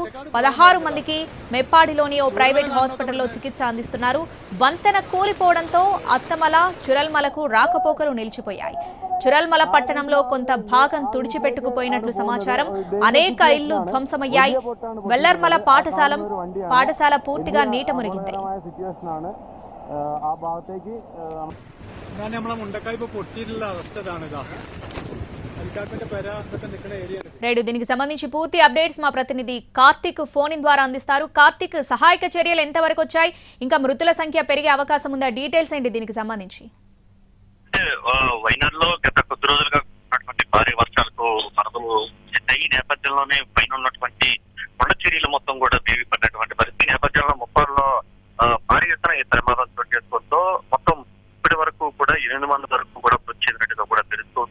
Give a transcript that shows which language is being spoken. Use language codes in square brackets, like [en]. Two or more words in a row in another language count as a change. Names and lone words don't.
[te] 16 మందికి మెప్పాడిలోని ఓ [en] private hospital [te] చికిత్స అందిస్తున్నారు. వంతెన కూలిపోవడంతో అత్తమల, చురల్మలకు రాకపోకలు నిలిచిపోయాయి. చురల్మల పట్టణంలో కొంత భాగం తుడిచిపెట్టుకుపోయినట్లు సమాచారం. అనేక ఇళ్లు ధ్వంసమయ్యాయి. వెల్లర్మల పాఠశాల పూర్తిగా నీట మునిగింది. [ml] നമ്മളെ മുണ്ടക്കായ് ഇപ്പൊ പൊട്ടിയിട്ടുള്ള അവസ്ഥ ഇതാണിതാ. [te] రైడు దీనికి సంబంధించి పూర్తి అప్డేట్స్ మా ప్రతినిధి కార్తిక్ [en] phone in [te] ద్వారా అందిస్తారు. కార్తిక్, సహాయక చర్యలు ఎంతవరకు వచ్చాయి? ఇంకా మృతుల సంఖ్య పెరిగే అవకాశం ఉందా? డీటెయిల్స్ ఏంటి దీనికి సంబంధించి? వైనాడ్లో గత కొద్ది రోజులుగా ఉన్నటువంటి భారీ వర్షాలకు వరదలు ఈ నేపథ్యంలోనే పైన ఉన్నటువంటి కొండ చర్యలు మొత్తం కూడా దేవిపడినటువంటి పరిస్థితి నేపథ్యంలో ముప్పారులో భారీ ఎత్తున ఈ ప్రమాదం చోటు చేసుకోవడంతో మొత్తం ఇప్పటి వరకు కూడా 8 మంది వరకు కూడా మృతి చెందినట్టుగా కూడా తెలుస్తుంది.